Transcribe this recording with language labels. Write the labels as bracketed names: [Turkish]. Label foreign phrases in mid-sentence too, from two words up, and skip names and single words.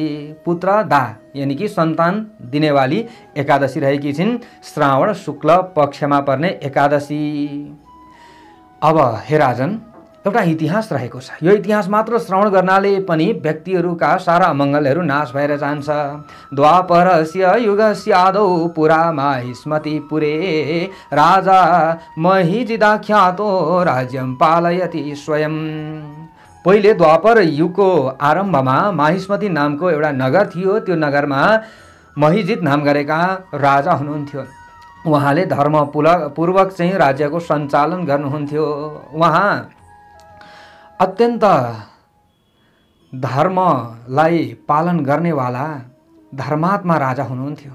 [Nepali] पुत्रदा यानी कि सन्तान दिनेवाली एकादशी रहेकी छिन् श्रावण शुक्ल पक्षमा पर्ने एकादशी। अब हे राजन, एउटा इतिहास रहेको छ। यो इतिहास मात्र श्रवण गर्नाले पनि व्यक्तिहरूका सारा अमङ्गलहरू नाश भएर जान्छ। [Sanskrit] द्वापरस्य युगस्य आदौ पुरा माहिष्मतिपुरे राजा महिजिदाख्यातो राज्यं पालयति स्वयं। [Nepali] पहिले द्वापर युगको आरम्भमा माहिष्मति नामको एउटा नगर थियो। त्यो नगरमा महिजित नाम गरेका राजा हुनुहुन्थ्यो। उहाँले धर्मपूर्वक चाहिँ राज्यको सञ्चालन गर्नुहुन्थ्यो। उहाँ अत्यन्त धर्मलाई पालन गर्नेवाला धर्मात्मा राजा हुनुहुन्थ्यो।